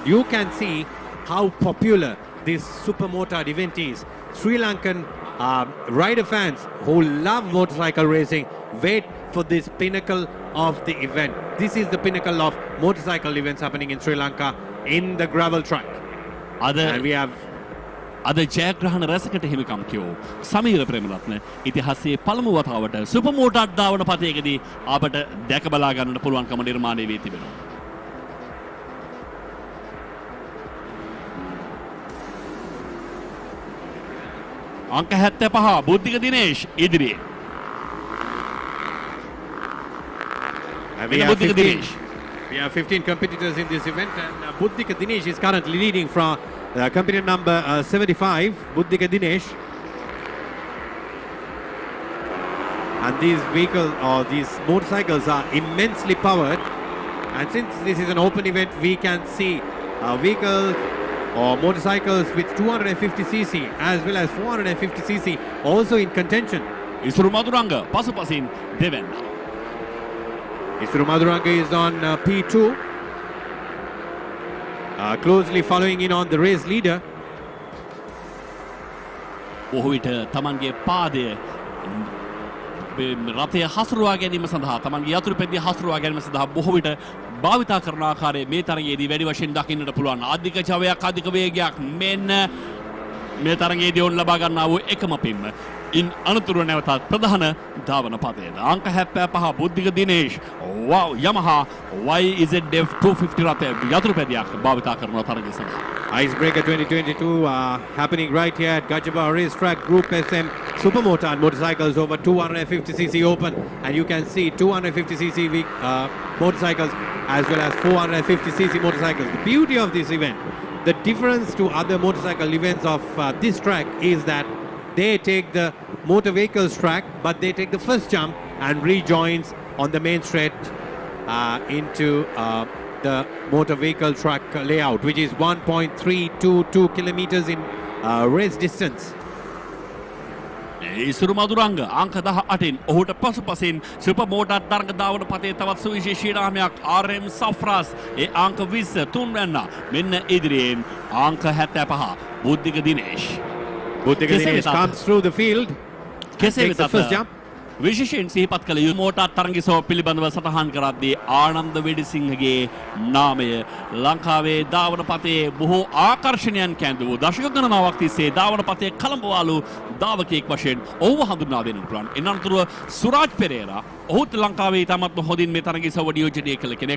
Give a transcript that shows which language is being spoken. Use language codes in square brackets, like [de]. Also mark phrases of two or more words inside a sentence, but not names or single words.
[en] You can see how popular this supermotard event is. Sri Lankan rider fans who love motorcycle racing wait for this pinnacle of the event. This is the pinnacle of motorcycle events happening in Sri Lanka in the gravel track. And we have [si] අද ජයග්‍රහණ රැසකට හිමිකම් කියෝ සමීර ප්‍රේමරත්න ඉතිහාසයේ පළමු වතාවට [en] super motor [si] ධාවන පතයකදී අපට දැක බලා ගන්නට පුළුවන්කම නිර්මාණය වී තිබෙනවා. අංක 75 බුද්ධික දිනේෂ් ඉදිරියේ. [en] We have 15 competitors in this event, and Buddhika Dinesh is currently leading from competitor number 75, Buddhika Dinesh. And these vehicles, or these motorcycles, are immensely powered. And since this is an open event, we can see vehicles or motorcycles with 250cc as well as 450cc also in contention. Isuru Maduranga, Pasupasin, Devenda. Isuru Maduranga is on P2, closely following in on the race leader. [si] ඔහුට තමන්ගේ පාදය රථය හසුරුවා ගැනීම සඳහා තමන්ගේ යතුරු පෙද්දිය හසුරුවා ගැනීම සඳහා බොහෝ විට භාවිතා කරන ආකාරය මේ තරගයේදී වැඩි වශයෙන් දකින්නට පුළුවන්. අධික ජවයක් අධික වේගයක් මෙන්න මේ තරගයේදී ඔවුන් ලබා ගන්නා වූ එකම පින්ම ඉන් අනතුරුව නැවතත් ප්‍රධාන ධාවන පතයට අංක 75 බුද්ධික දිනේෂ් Yamaha YZF 250 රථය යතුරු පෙදියක් භාවිතා කරන තරගය සඳහා. [en] Icebreaker 2022 happening right here at Gajaba Racetrack Group SM Supermotor motorcycles over 250cc open, and you can see 250cc motorcycles as well as 450cc motorcycles. The beauty of this event, the difference to other motorcycle events of this track is that they take the motor vehicles track, but they take the first jump and rejoins on the main straight into the motor vehicle track layout, which is 1.322 kilometers in race distance. [si] ඉසුරු මදුරංග අංක 18න් ඔහුට පසුපසින් [en] super motor [si] තරග ධාවන පතේ තවත් සුවිශේෂී නාමයක් RM සෆ්රාස් ඒ අංක 20 තුන්වැන්න මෙන්න ඉදිරියෙන් අංක 75 බුද්ධික දිනේෂ්. [en] Buddhika Dinesh comes through the field, takes the first jump. [si] විශේෂයෙන් සිහිපත් කළ යුතු මෝටර් තරගිසෝ පිළිබඳව සටහන් කරද්දී ආනන්ද වෙඩිසිංහගේ නාමය ලංකාවේ ධාවන පතේ බොහෝ ආකර්ෂණයන් කැඳවූ දශක ගණනාවක් තිස්සේ ධාවන පතේ කලඹවාලු ධාවකයෙක් වශයෙන් ඔහුව හඳුන්වා දෙන්නට පුළුවන්. එනතුරුව සුරාජ් පෙරේරා ඔහුත් ලංකාවේ ඉතාමත්ම හොඳින් මේ තරගිසව නියෝජනය කළ කෙනෙක්.